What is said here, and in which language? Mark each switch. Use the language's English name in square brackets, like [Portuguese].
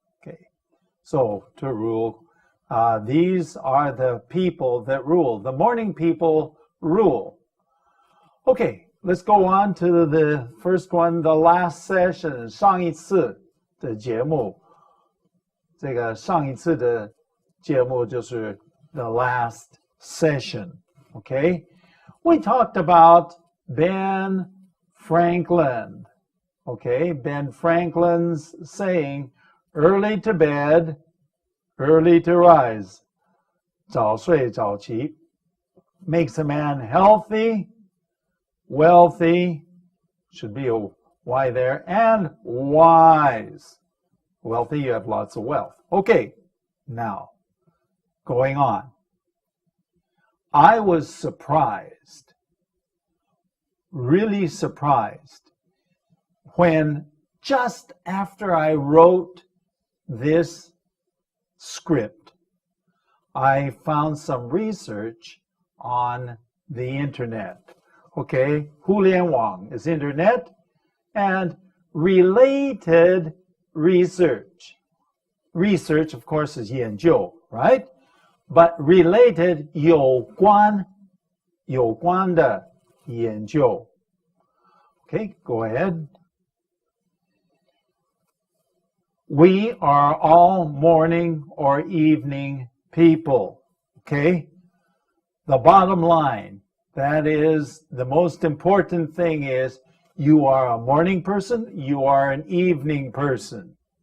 [English] Okay, so to rule. These are the people that rule. The morning people rule. Okay, let's go on to the first one, the last session, 上一次的节目。 [Chinese] 这个上一次的节目就是 the last session. [English] Okay, we talked about Ben Franklin. Okay, Ben Franklin's saying, early to bed, early to rise. 早睡早起 makes a man healthy, wealthy, should be a Y there, and wise. Wealthy, you have lots of wealth. Okay, now, going on. I was surprised, really surprised, when just after I wrote this script, I found some research on the internet. Okay, 互联网 is internet, and related research. Research, of course, is 研究, right? But related 有关的研究. Okay, go ahead. We are all morning or evening people. Okay? The bottom line, that is the most important thing, is you are a morning person, you are an evening person.